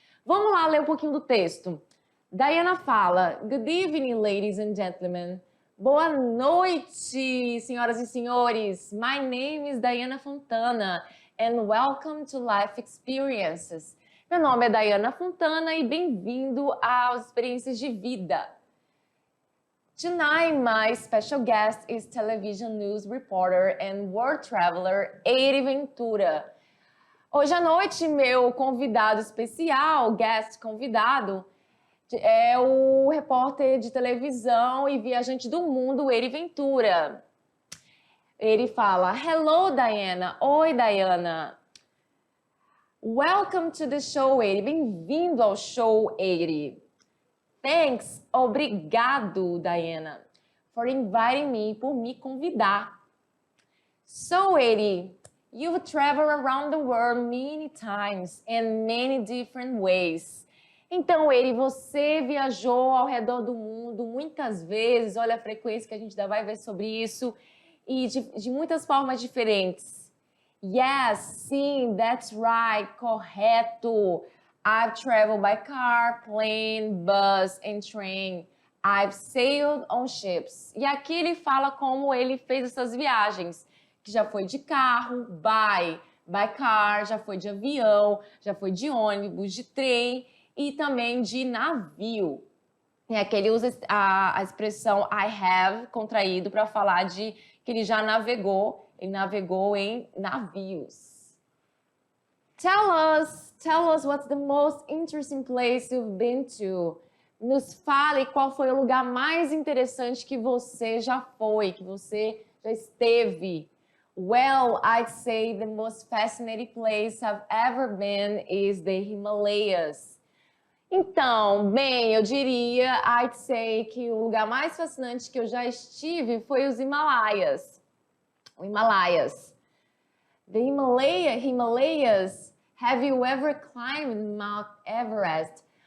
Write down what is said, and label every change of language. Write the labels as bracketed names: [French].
[Portuguese] Vamos lá ler um pouquinho do texto. Diana fala, [English] Good evening, ladies and gentlemen. [Portuguese] Boa noite, senhoras e senhores. [English] My name is Diana Fontana. And welcome to Life Experiences. [Portuguese] Meu nome é Diana Fontana e bem-vindo às experiências de vida. [English] Tonight, my special guest is television news reporter and world traveler Eri Ventura. [Portuguese] Hoje à noite, meu convidado especial, guest convidado, é o repórter de televisão e viajante do mundo, Eri Ventura. Ele fala, [English] Hello, [Portuguese] Diana. Oi, Diana. [English] Welcome to the show, Eri. [Portuguese] Bem-vindo ao show, [English] Eri. Thanks. [Portuguese] Obrigado, Diana, [English] for inviting me, [Portuguese] por me convidar. [English] So, Eri, you've traveled around the world many times in many different ways. [Portuguese] Então, Eri, você viajou ao redor do mundo muitas vezes. Olha a frequência que a gente ainda vai ver sobre isso. E de muitas formas diferentes. [English] Yes, [Portuguese] sim, [English] that's right, [Portuguese] correto. [English] I've traveled by car, plane, bus and train. I've sailed on ships. [Portuguese] E aqui ele fala como ele fez essas viagens, que já foi de carro, [English] by car, [Portuguese] já foi de avião, já foi de ônibus, de trem e também de navio. E aqui ele usa a expressão I have contraído para falar de que ele já navegou, ele navegou em navios. [English] Tell us what's the most interesting place you've been to. [Portuguese] Nos fale qual foi o lugar mais interessante que você já foi, que você já esteve. [English] Well, I'd say the most fascinating place I've ever been is the Himalayas. [Portuguese] Então, bem, eu diria, [English] I'd say [Portuguese] que o lugar mais fascinante que eu já estive foi os Himalaias. O Himalaias. [English] The Himalayas, have you ever climbed Mount Everest?